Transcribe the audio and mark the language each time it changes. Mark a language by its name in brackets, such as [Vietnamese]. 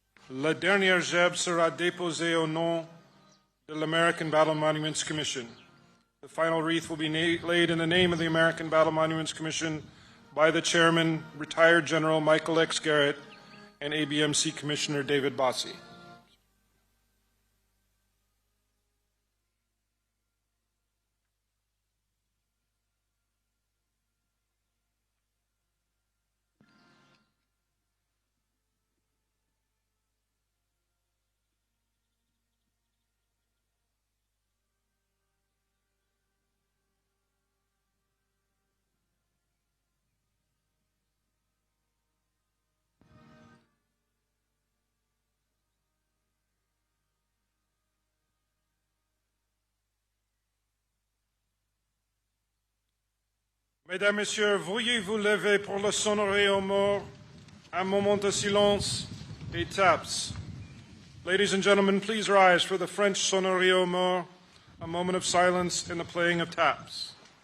[French] La dernière gerbe sera déposée au nom de l'American Battle Monuments Commission. [English] The final wreath will be laid in the name of the American Battle Monuments Commission by the chairman, retired General Michael X. Garrett, and ABMC Commissioner David Bossie. [French] Mesdames, Messieurs, veuillez vous lever pour le sonnerie aux morts, un moment de silence et taps. [English] Ladies and gentlemen, please rise for the French sonnerie aux morts, a moment of silence and the playing of taps.